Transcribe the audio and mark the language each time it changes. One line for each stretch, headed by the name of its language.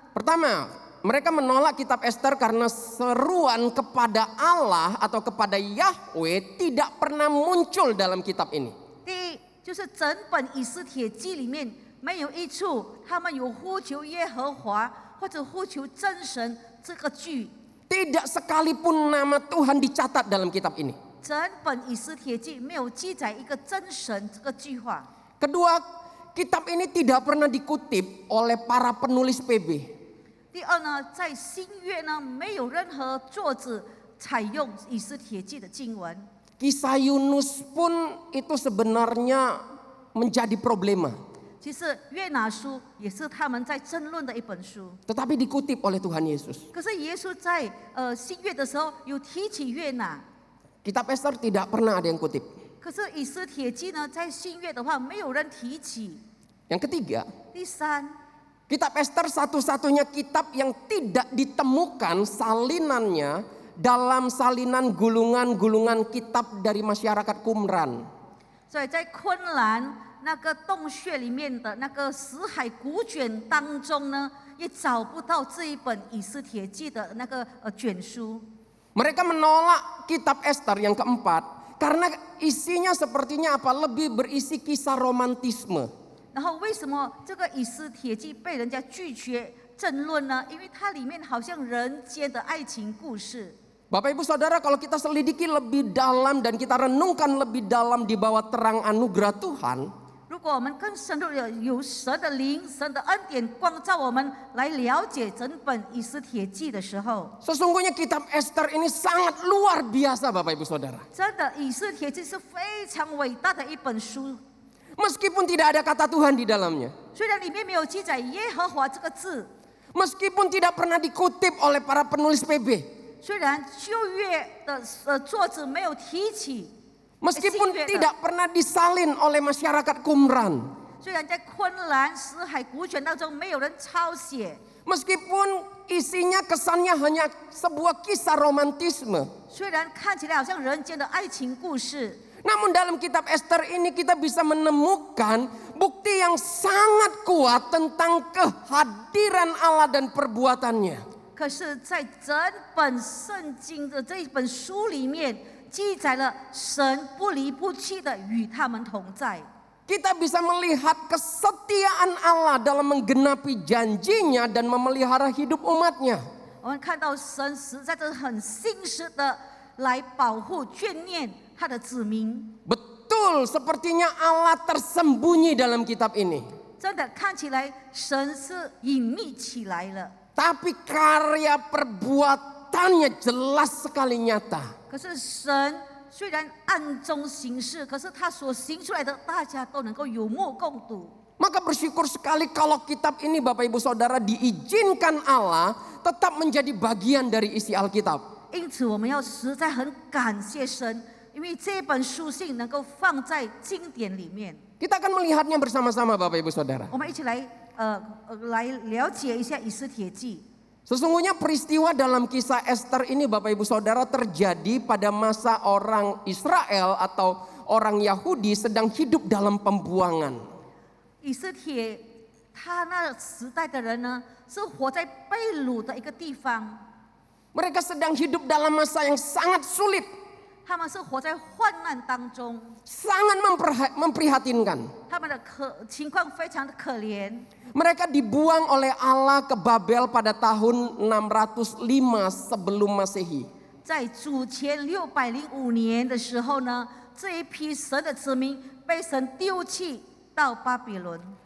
Indonesian: Pertama, mereka menolak kitab Ester karena seruan kepada Allah atau kepada Yahweh tidak pernah muncul dalam kitab ini.
Chinese: 第一，就是整本以斯帖记里面没有一处他们有呼求耶和华或者呼求真神这个句。
Indonesian: Tidak sekalipun nama Tuhan dicatat dalam kitab ini.
Chinese: 整本以斯帖记没有记载一个真神这个句话。
Indonesian: Kedua, kitab ini tidak pernah dikutip oleh para penulis PB.
Chinese: 第二呢，在新约呢，没有任何作者采用以斯帖记的经文。
Indonesian: Kisah Yunus pun itu sebenarnya menjadi problema.
Chinese: 其实约拿书也是他们在争论的一本书。
Indonesian: Tetapi dikutip oleh Tuhan Yesus.
Chinese: 可是耶稣在新约的时候有提起约拿，
Indonesian: Kitab Ester tidak pernah ada yang kutip.
Chinese: 可是以斯帖记呢，在新约的话没有人提起。
Indonesian: Yang ketiga,
Chinese: 第三，
Indonesian: kitab Ester satu-satunya kitab yang tidak ditemukan salinannya dalam salinan gulungan-gulungan kitab dari masyarakat Qumran.
Chinese: 所以在昆兰那个洞穴里面的那个死海古卷当中呢，也找不到这一本以斯帖记的那个卷书。
Indonesian: Mereka menolak kitab Ester yang keempat karena isinya sepertinya apa? Lebih berisi kisah romantisme.
Chinese: 然后为什么这个以斯帖记被人家拒绝争论呢？因为它里面好像人间的爱情故事。
Indonesian: Bapak Ibu Saudara, kalau kita selidiki lebih dalam dan kita renungkan lebih dalam di bawah terang anugerah Tuhan,
Chinese: 如果我们更深入的有神的灵、神的恩典光照我们，来了解整本以斯帖记的时候，
Indonesian: sesungguhnya kitab Ester ini sangat luar biasa Bapak Ibu Saudara.
Chinese: 真的以斯帖记是非常伟大的一本书。
Indonesian: Meskipun tidak ada kata Tuhan di dalamnya,
Chinese: 虽然里面没有记载耶和华这个字，
Indonesian: meskipun tidak pernah dikutip oleh para penulis PB,
Chinese: 虽然旧约的作者没有提起，
Indonesian: meskipun tidak pernah disalin oleh masyarakat Qumran,
Chinese: 虽然在昆兰死海古卷当中没有人抄写，
Indonesian: meskipun isinya kesannya hanya sebuah kisah romantisme,
Chinese: 虽然看起来好像人间的爱情故事，
Indonesian: namun dalam kitab Ester ini kita bisa menemukan bukti yang sangat kuat tentang kehadiran Allah dan perbuatannya.
Chinese: 可是，在整本圣经的这一本书里面，记载了神不离不弃的与他们同在。
Indonesian: Kita bisa melihat kesetiaan Allah dalam menggenapi janjinya dan memelihara hidup umatnya.
Chinese: 我们看到神实在是很信实的来保护眷念他的子民。
Indonesian: Betul, sepertinya Allah tersembunyi dalam kitab ini.
Chinese: 真的看起来神是隐秘起来了，
Indonesian: Tapi karya perbuatannya jelas sekali nyata.
Chinese: 可是神虽然暗中行事，可是他所行出来的，大家都能够有目共睹。
Indonesian: Maka bersyukur sekali kalau kitab ini Bapak Ibu Saudara diizinkan Allah tetap menjadi bagian dari isi Alkitab.
Chinese: 因此，我们要实在很感谢神，因为这本书信能够放在经典里面。
Indonesian: Kita akan melihatnya bersama-sama Bapak Ibu Saudara.
Chinese: 我们一起来来了解一下以斯帖记。
Indonesian: Sesungguhnya peristiwa dalam kisah Ester ini Bapak Ibu Saudara terjadi pada masa orang Israel atau orang Yahudi sedang hidup dalam pembuangan.
Chinese: 以斯帖他那时代的人呢，是活在被掳的一个地方，
Indonesian: Mereka sedang hidup dalam masa yang sangat sulit,
Chinese: 他们是活在患难当中，
Indonesian: sangat memprihatinkan.
Chinese: 他们的情况非常的可怜。
Indonesian: Mereka dibuang oleh Allah ke Babel pada tahun 605 sebelum Masehi.
Chinese: 在主前605年的时候呢，这一批神的子民被神丢弃到巴比伦。